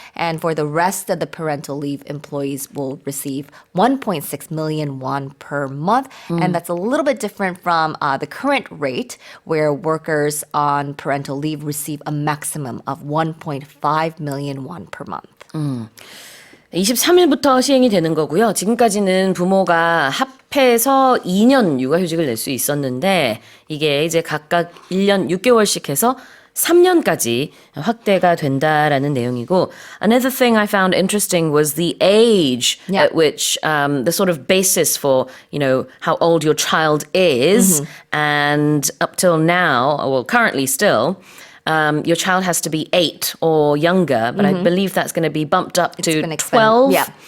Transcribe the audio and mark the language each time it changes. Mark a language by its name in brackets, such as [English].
[English] And for the rest of the parental leave, employees will receive 1.6 million won per month. And that's a little bit different from the current rate, where workers on parental leave receive a maximum of 1.5 million won per month. [Korean] 23일부터 시행이 되는 거고요. 지금까지는 부모가 합해서 2년 육아휴직을 낼 수 있었는데 이게 이제 각각 1년 6개월씩 해서 3년까지 확대가 된다라는 내용이고, [English] another thing I found interesting was the age at which the sort of basis for, how old your child is, and up till now, well, currently still, your child has to be 8 or younger, but I believe that's going to be bumped up to 12.